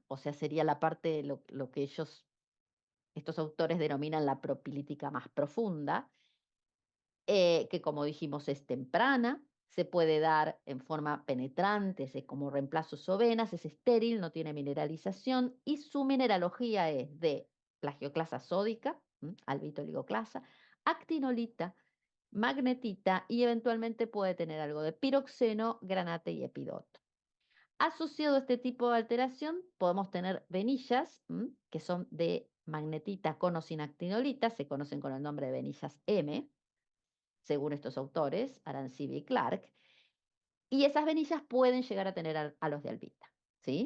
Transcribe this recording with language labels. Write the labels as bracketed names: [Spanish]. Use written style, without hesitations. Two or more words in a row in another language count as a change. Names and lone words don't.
[Spanish] O sea, sería la parte de lo que estos autores denominan la propilítica más profunda, que como dijimos es temprana, se puede dar en forma penetrante, como reemplazos o venas, es estéril, no tiene mineralización y su mineralogía es de plagioclasa sódica, albito-oligoclasa, actinolita, magnetita y eventualmente puede tener algo de piroxeno, granate y epidoto. Asociado a este tipo de alteración podemos tener venillas que son de magnetita con o sin actinolita, se conocen con el nombre de venillas M, según estos autores, Arancibia y Clark, y esas venillas pueden llegar a tener a los de albita, ¿sí?